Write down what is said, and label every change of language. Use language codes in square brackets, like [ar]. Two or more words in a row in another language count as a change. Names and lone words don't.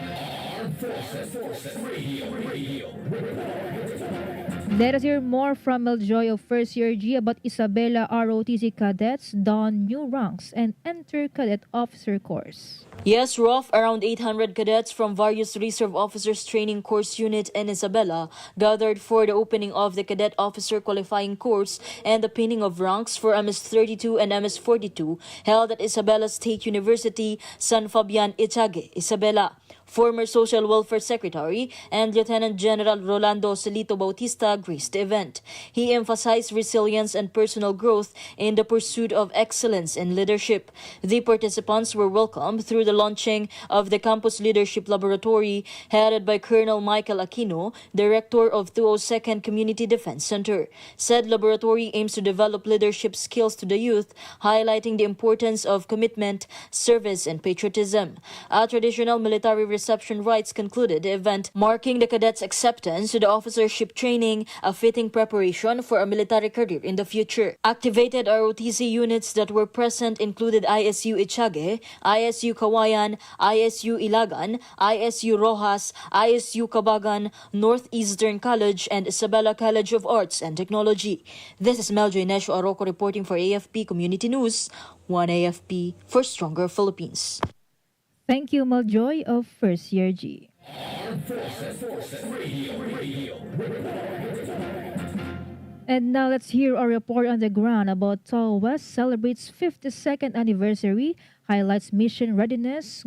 [en] Let us hear more from Meljoy of First Year G about Isabela ROTC cadets don new ranks and enter cadet officer course. Yes, Rofh, around 800 cadets from various Reserve Officers Training Course Unit in Isabela gathered for the opening of the Cadet Officer Qualifying Course and the pinning of ranks for MS-32 and MS-42 held at Isabela State University, San Fabian, Itiague, Isabela. Former Social Welfare Secretary and Lieutenant General Rolando Celito Bautista graced the event. He emphasized resilience and personal growth in the pursuit of excellence in leadership. The participants were welcomed through the launching of the Campus Leadership Laboratory headed by Colonel Michael Aquino, Director of 202nd Community Defense Center. Said laboratory aims to develop leadership skills to the youth, highlighting the importance of commitment, service, and patriotism. A traditional military reception rites concluded the event, marking the cadets' acceptance to the officership training, a fitting preparation for a military career in the future. Activated ROTC units that were present included ISU Itiague, ISU Kawayan, ISU Ilagan, ISU Rojas, ISU Cabagan, Northeastern College, and Isabela College of Arts and Technology. This is Meljoy Nesho Arroco reporting for AFP Community News, 1 AFP for Stronger Philippines. Thank you, Meljoy of First Year G. And now let's hear a report on the ground about Tao West celebrates 52nd anniversary, highlights mission readiness.